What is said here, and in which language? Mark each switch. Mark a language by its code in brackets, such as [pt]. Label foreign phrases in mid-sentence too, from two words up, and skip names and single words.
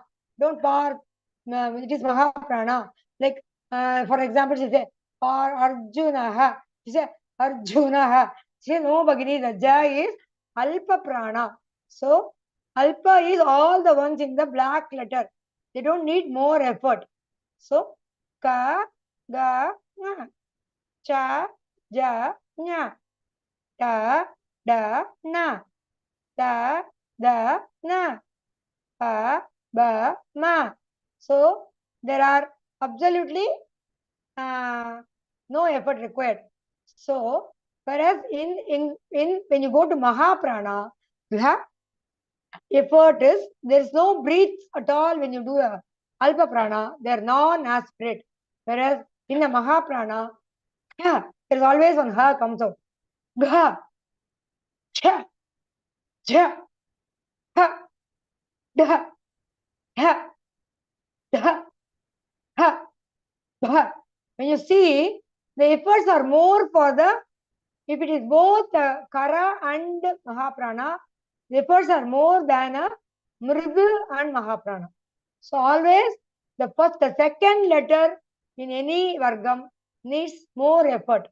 [en] Don't par, it is Maha Prana. Like, for example, she says, par Arjunaha. She says, Arjunaha. She says, no Bhagini, the Ja is Alpa Prana. So, alpa is all the ones in the black letter. They don't need more effort. So, [sa] ka, ga, nga, cha, ja, nya, ta, da, na, ta, da, na, pa, ba, ma. [en] So, there are absolutely no effort required. So, whereas in when you go to Mahaprana, you have effort is there is no breath at all when you do a Alpa Prana, they are non-aspirate. Whereas in the Mahaprana, yeah, there is always one ha comes out. [sa] Gha, cha, ja, ha, da, ha, da, ha, bha. [en] When you see, the efforts are more for the, if it is both Kara and Mahaprana, the efforts are more than a Mridu and Mahaprana. So always the second letter in any Vargam needs more effort.